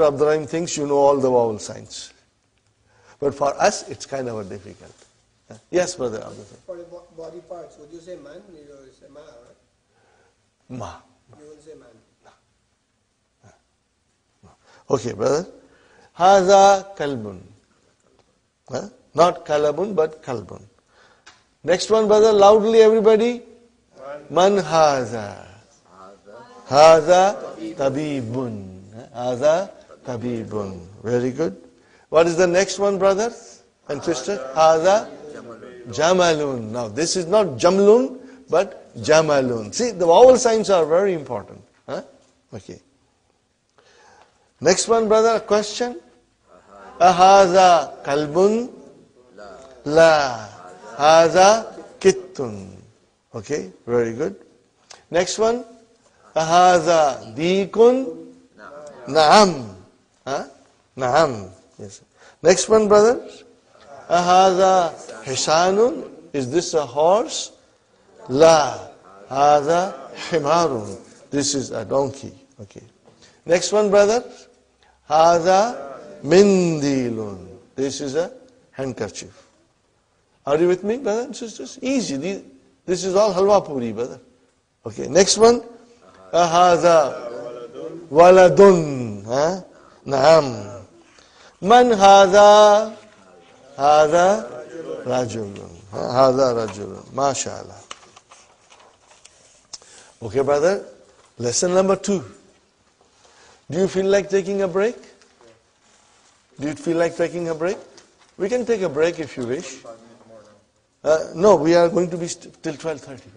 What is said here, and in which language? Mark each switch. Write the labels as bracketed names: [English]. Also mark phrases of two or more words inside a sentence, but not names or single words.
[English] Abdurrahim thinks you know all the vowel signs. But for us, it's kind of a difficult. Yes, brother Abdurrahim. For the body parts, would you say man? You will say ma, right? Ma. You will say man. Okay, brother. [Arabic] هذا كلب. [English] Huh? Not kalabun, but kalbun. Next one, brother, loudly everybody. [Arabic] من هذا؟ هذا طبيب. هذا طبيب. [English] Very good. What is the next one, brothers and sisters? [Arabic] هذا جمل. [English] Now, this is not jamlun, but jamalun. See, the vowel signs are very important. Huh? Okay. Next one, brother, a question. [Arabic] أهذا كلب؟ لا. هذا قط. [English] Okay, very good. Next one. [Arabic] أهذا ديك? نعم. Huh? نعم. [English] Yes. Next one, brothers. [Arabic] أهذا حصان? [English] Is this a horse? [Arabic] La. هذا حمار. [English] This is a donkey. Okay. Next one, brother. [Arabic] هذا منديل. [English] This is a handkerchief. Are you with me, brothers and sisters? Easy. This is all halwa puri, brother. Okay. Next one. [Arabic] هذا ولد. نعم. من هذا? هذا رجل. هذا رجل. MashaAllah. [English] Okay, brother. Lesson number 2. Do you feel like taking a break? Do you feel like taking a break? We can take a break if you wish. No, we are going to be till 12:30, brother.